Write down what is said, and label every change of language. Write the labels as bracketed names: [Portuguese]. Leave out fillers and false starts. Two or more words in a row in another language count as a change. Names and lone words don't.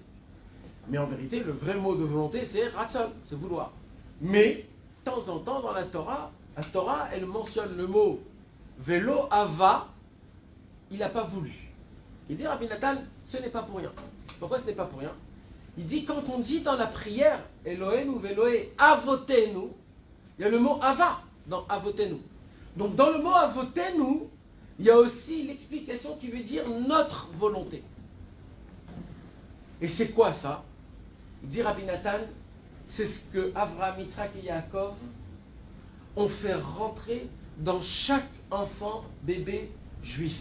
[French] Mais en vérité, le vrai mot de volonté, c'est Ratzon, c'est vouloir. Mais, de temps en temps, dans la Torah, elle mentionne le mot [Hebrew] ולא אבה, [French] il n'a pas voulu. Il dit Rabbi Nathan, ce n'est pas pour rien. Pourquoi ce n'est pas pour rien? Il dit, quand on dit dans la prière [Hebrew] אלהינו ואלהי אבותינו, [French] il y a le mot Ava dans avotenu. Donc dans le mot avotenu, il y a aussi l'explication qui veut dire notre volonté. Et c'est quoi ça? Il dit Rabbi Nathan, c'est ce que Avraham, Yitzhak et Yaakov ont fait rentrer dans chaque enfant bébé juif.